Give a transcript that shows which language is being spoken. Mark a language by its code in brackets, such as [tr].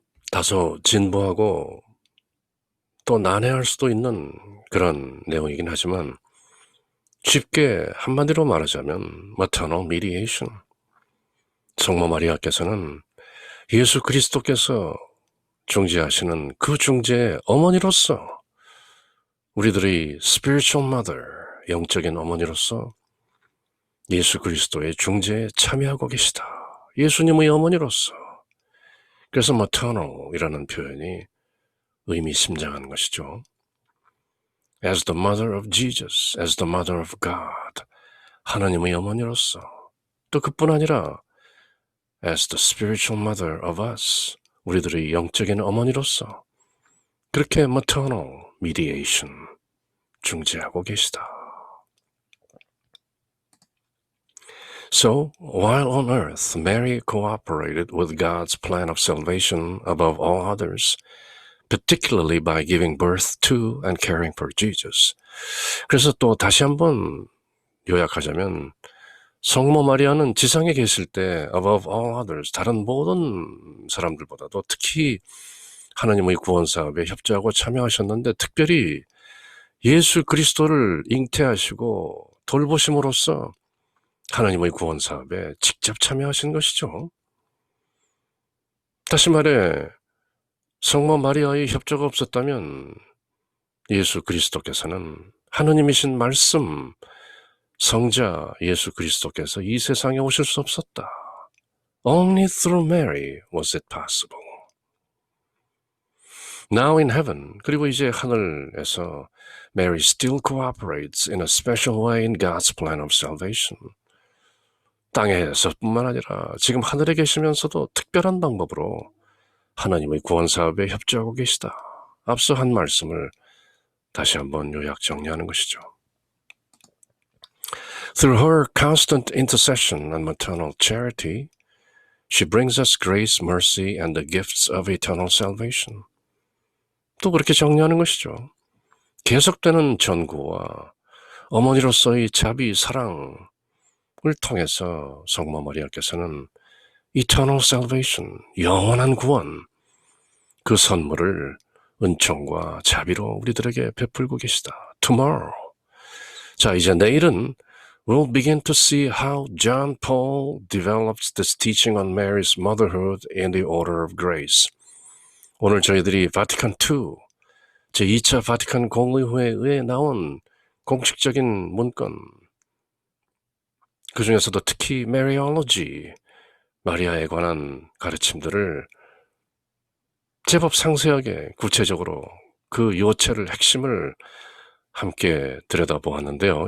[ko] 다소 진보하고 또 난해할 수도 있는 그런 내용이긴 하지만 쉽게 한마디로 말하자면 maternal mediation, 성모 마리아께서는 예수 그리스도께서 중재하시는 그 중재의 어머니로서 우리들의 spiritual mother, 영적인 어머니로서 예수 그리스도의 중재에 참여하고 계시다. 예수님의 어머니로서. 그래서 maternal이라는 표현이 의미심장한 것이죠. [en] As the mother of Jesus, as the mother of God, [ko] 하나님의 어머니로서 또 그뿐 아니라 [en] as the spiritual mother of us, [ko] 우리들의 영적인 어머니로서 그렇게 [en] maternal mediation, [ko] 중재하고 계시다. [en] So, while on earth, Mary cooperated with God's plan of salvation above all others, particularly by giving birth to and caring for Jesus. [ko] 그래서 또 다시 한번 요약하자면 성모 마리아는 지상에 계실 때 [en] above all others, [ko] 다른 모든 사람들보다도 특히 하나님의 구원 사업에 협조하고 참여하셨는데 특별히 예수 그리스도를 잉태하시고 돌보심으로써 하나님의 구원 사업에 직접 참여하신 것이죠. 다시 말해 성모 마리아의 협조가 없었다면 예수 그리스도께서는 하느님이신 말씀, 성자 예수 그리스도께서 이 세상에 오실 수 없었다. [en] Only through Mary was it possible. Now in heaven, [ko] 그리고 이제 하늘에서 [en] Mary still cooperates in a special way in God's plan of salvation. [ko] 땅에서뿐만 아니라 지금 하늘에 계시면서도 특별한 방법으로 하나님의 구원 사업에 협조하고 계시다. 앞서 한 말씀을 다시 한번 요약 정리하는 것이죠. [en] Through her constant intercession and maternal charity, She brings us grace, mercy, and the gifts of eternal salvation. [ko] 또 그렇게 정리하는 것이죠. 계속되는 전구와 어머니로서의 자비, 사랑을 통해서 성모 마리아께서는 eternal salvation, 영원한 구원, 그 선물을 은총과 자비로 우리들에게 베풀고 계시다. [en] Tomorrow. [ko] 자, 이제 내일은 [en] we'll begin to see how John Paul develops this teaching on Mary's motherhood in the order of grace. [ko] 오늘 저희들이 바티칸 II, 제2차 바티칸 공의회에 나온 공식적인 문건, 그 중에서도 특히 Mariology, 마리아에 관한 가르침들을 제법 상세하게 구체적으로 그 요체를 핵심을 함께 들여다보았는데요.